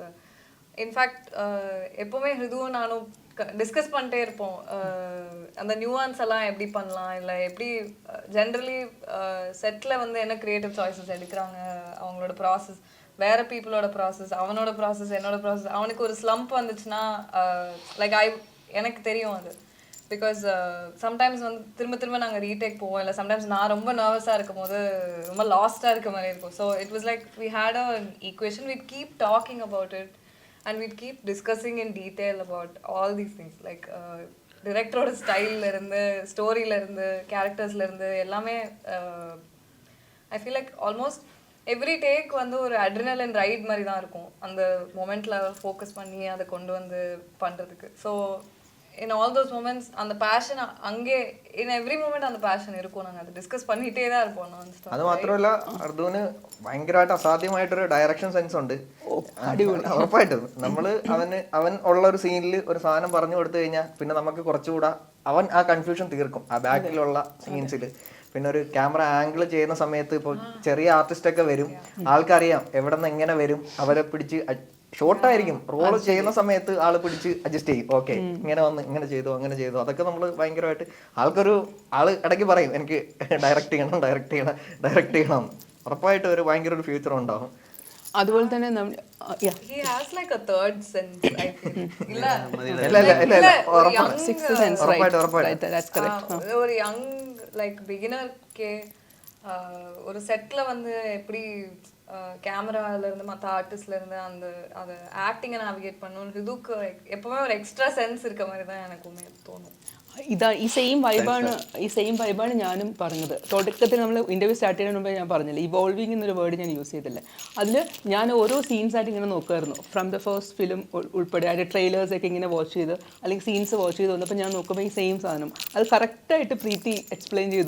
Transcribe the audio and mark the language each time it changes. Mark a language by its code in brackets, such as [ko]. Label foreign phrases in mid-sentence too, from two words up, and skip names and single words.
[ta] இன்ஃபேக்ட் எப்போவுமே இதுவும் நானும் டிஸ்கஸ் பண்ணிட்டே இருப்போம், அந்த நியூவான்ஸ் எல்லாம் எப்படி பண்ணலாம், இல்லை எப்படி ஜென்ரலி செட்டில் வந்து என்ன [en] creative choices [ta] எடுக்கிறாங்க, அவங்களோட ப்ராசஸ், வேறு பீப்புளோட ப்ராசஸ், அவனோட ப்ராசஸ், என்னோட ப்ராசஸ். அவனுக்கு ஒரு ஸ்லம்ப் வந்துச்சுன்னா லைக் எனக்கு தெரியும் அது. [en] because sometimes [ta] வந்து திரும்ப நாங்கள் ரீடேக் போவோம், இல்லை சம்டைம்ஸ் நான் ரொம்ப நர்வஸாக இருக்கும் போது ரொம்ப லாஸ்ட்டாக இருக்க மாதிரி இருக்கும். [en] So it was like we had a equation, [ta] we'd keep talking about it and we'd keep discussing in detail about all these things. Like டிரெக்டரோட ஸ்டைல்ல இருந்து ஸ்டோரியில இருந்து கேரக்டர்ஸ்ல இருந்து எல்லாமே [en] I feel like almost every take [ta] வந்து ஒரு [en] adrenaline ride [ta] மாதிரி தான் இருக்கும் அந்த மொமெண்ட்ல ஃபோக்கஸ் பண்ணி அதை கொண்டு வந்து பண்றதுக்கு. [en] So in all those moments [ta] அந்த பேஷன் அங்கே [en] in every moment [ta] அந்த பேஷன் இருக்கும். நாங்கள் அதை டிஸ்கஸ் பண்ணிகிட்டே தான் இருப்போம் நான் stop. [ml] അത് മാത്രമല്ല അർദുവിന് ഭയങ്കരമായിട്ട് അസാധ്യമായിട്ടൊരു ഡയറക്ഷൻ സെൻസ് ഉണ്ട്. ഉറപ്പായിട്ടും അവൻ ഉള്ള ഒരു സീനിൽ ഒരു സാധനം പറഞ്ഞു കൊടുത്തു കഴിഞ്ഞാൽ പിന്നെ നമുക്ക് കുറച്ചുകൂടെ അവൻ ആ കൺഫ്യൂഷൻ തീർക്കും ആ ബാക്കിലുള്ള സീൻസിൽ. പിന്നെ ഒരു [en] camera angle [ml] ചെയ്യുന്ന സമയത്ത് ഇപ്പോൾ ചെറിയ ആർട്ടിസ്റ്റ് ഒക്കെ വരും, ആൾക്കറിയാം എവിടെ നിന്ന് എങ്ങനെ വരും, അവരെ പിടിച്ച് ഷോർട്ടായിരിക്കും റോള് ചെയ്യുന്ന സമയത്ത് ആള് പിടിച്ച് അഡ്ജസ്റ്റ് ചെയ്യും. ഓക്കെ ഇങ്ങനെ വന്ന് ഇങ്ങനെ ചെയ്തു അങ്ങനെ ചെയ്തു. അതൊക്കെ നമ്മൾ ഭയങ്കരമായിട്ട് ആള് ഇടയ്ക്ക് പറയും എനിക്ക് ഡയറക്റ്റ് ചെയ്യണം. ഉറപ്പായിട്ട് ഒരു ഭയങ്കര ഒരു ഫ്യൂച്ചർ ഉണ്ടാവും. അതുപോലെ തന്നെ [en] He has like a third sense, I feel. sixth sense, right, that's correct. [ta] ஒரு [en] young like beginner [ta] கே ஒரு செட்ல வந்து எப்படி கேமரால இருந்து மற்ற ஆர்டிஸ்ட்ல இருந்து அந்த அதை ஆக்டிங்கை நாவிகேட் பண்ணணும் இதுக்கு எப்பவுமே ஒரு [en] extra sense [ta] இருக்க மாதிரி தான் எனக்குமே தோணும். [ml] ഇതാ ഈ സെയിം വൈബാണ് ഞാനും പറഞ്ഞത്. തുടക്കത്തിൽ നമ്മൾ [en] interview start [ml] ചെയ്യുന്നതിന് മുമ്പേ ഞാൻ പറഞ്ഞില്ല ഇവോൾവിങ് എന്നൊരു വേർഡ് ഞാൻ യൂസ് ചെയ്തില്ല. അതിൽ ഞാൻ ഓരോ സീൻസായിട്ട് ഇങ്ങനെ നോക്കുമായിരുന്നു. [en] from the first film [ml] ഉൾപ്പെടെ അതിൻ്റെ ട്രെയിലേഴ്സൊക്കെ ഇങ്ങനെ വാച്ച് ചെയ്ത് അല്ലെങ്കിൽ സീൻസ് വാച്ച് ചെയ്ത് വന്നപ്പോൾ ഞാൻ നോക്കുമ്പോൾ ഈ സെയിം സാധനം അത് കറക്റ്റായിട്ട് [en] pretty explain [ml] ചെയ്തു.